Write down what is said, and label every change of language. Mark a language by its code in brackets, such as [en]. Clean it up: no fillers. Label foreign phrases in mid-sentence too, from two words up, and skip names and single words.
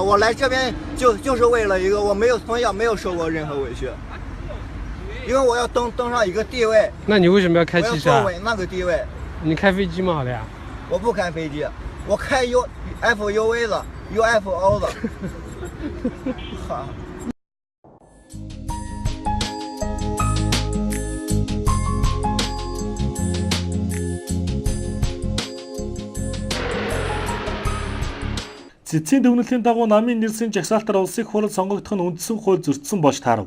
[zh] 我来这边就是为了一个，我从小没有受过任何委屈，因为我要登上一个地位。那你为什么要开汽车？我要作为那个地位。你开飞机吗？好了呀。我不开飞机，我开 UFO 的 UFO 的。好。 [mn] Цэцгийн дүгнэлтийн дагуу намын нэрсийн жагсаалтаар улсыг хурал сонгогдох нь үндсэн хууль зөрчсөн болж таарав.